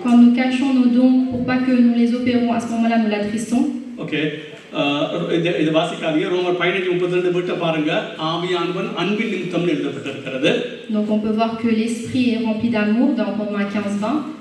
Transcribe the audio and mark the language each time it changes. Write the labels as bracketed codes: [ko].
[fr] Quand nous cachons nos dons pour pas que nous les opérons, à ce moment-là, nous l'attristons. [ta] Okay, இது வாசிக்காதீங்க. ரோமர் 15:32 விட்டு பாருங்க. ஆவியானவன் அன்பின் நிமித்தம் எழுதப்பட்டிருக்கிறது. [fr] Donc on peut voir que l'esprit est rempli d'amour dans Romains 15:20.